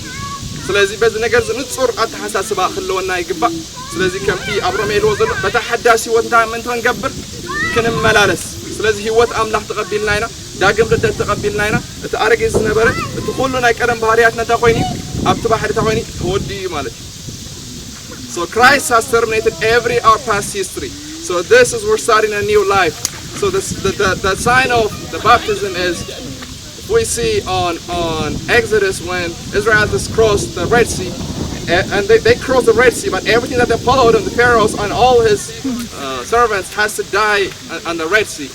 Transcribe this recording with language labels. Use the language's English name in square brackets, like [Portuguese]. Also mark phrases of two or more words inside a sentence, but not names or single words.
[Tigrinya] ስለዚ በዚ ነገር ንጹር ኣተሓሳስባ ክህልወና ይግባእ ስለዚ ከምቲ ኣብ ሮሜ ኢልዎ ዘሎ በታ ሓዳሲ ህይወት እንታይ ምንቲ ክንገብር ክንመላለስ ስለዚ ህይወት ኣምላኽ ተቐቢልና ኢና ዳግም ልደት ተቐቢልና ኢና እቲ ኣረጊ ዝነበረ እቲ ኩሉ ናይ ቀደም ባህርያትና እንታይ ኮይኑ ኣብቲ ባሕሪ እንታይ ኮይኑ ተወዲ እዩ ማለት እዩ [English] So Christ has terminated every our past history. So this is we're starting a new life. So the sign of the baptism is we see on Exodus when Israel has crossed the Red Sea, and they crossed the Red Sea, but everything that they followed him, the Pharaohs and all his servants has to die on the Red Sea.